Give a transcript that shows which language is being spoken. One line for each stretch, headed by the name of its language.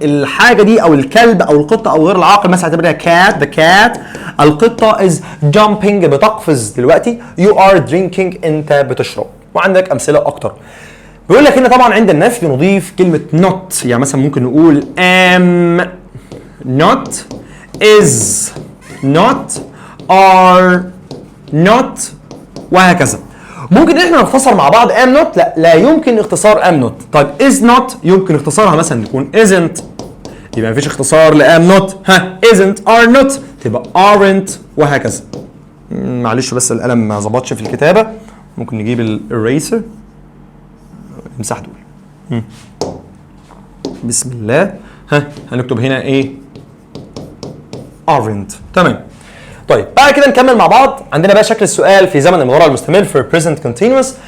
Arabic: الحاجه دي او الكلب او القطه او غير العاقل مثلا اعتبرها cat، the cat، القطه
English: is jumping،
Arabic: بتقفز دلوقتي.
English: you are drinking،
Arabic: انت بتشرب. وعندك امثله اكتر. بيقول لك هنا طبعا عند النفي نضيف كلمه not، يعني مثلا ممكن نقول am not، is not، are not، وهكذا. ممكن احنا نختصر مع بعض am not، لا يمكن اختصار am not. طيب is not يمكن اختصارها مثلا تكون isn't، يبقى مفيش اختصار ل am not. isn't، are not تبقى aren't، وهكذا. معلش بس القلم ما ظبطش في الكتابه، ممكن نجيب الeraser نمسح دول. بسم الله. هنكتب هنا ايه؟ aren't. تمام. طيب بعد كده نكمل مع بعض. عندنا بقى شكل السؤال في زمن المضارع المستمر في
English: present continuous.